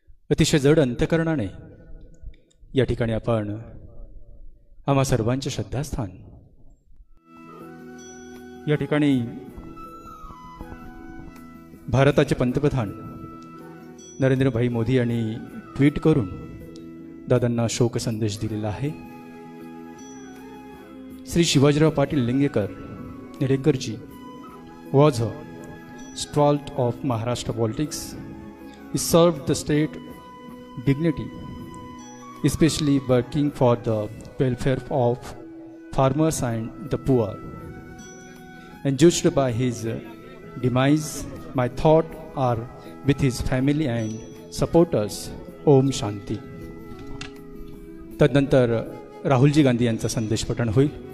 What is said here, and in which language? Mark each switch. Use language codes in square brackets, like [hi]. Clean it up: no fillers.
[mr] अतिशय जड अंतकरणाने या ठिकाणी आपण आम्हा सर्वांचे श्रद्धास्थान या ठिकाणी भारताचे पंतप्रधान नरेंद्रभाई मोदी यांनी ट्विट करून दादांना शोक संदेश दिलेला आहे। [en] Shri Shivajirao Patil Nilangekarji was a stalwart of Maharashtra politics. He served the state dignity, especially working for the welfare of farmers and the poor. And judged by his demise, my thoughts are with his family and supporters. Om Shanti. [mr] तदनंतर राहुलजी गांधी यांचा संदेश पठण होईल।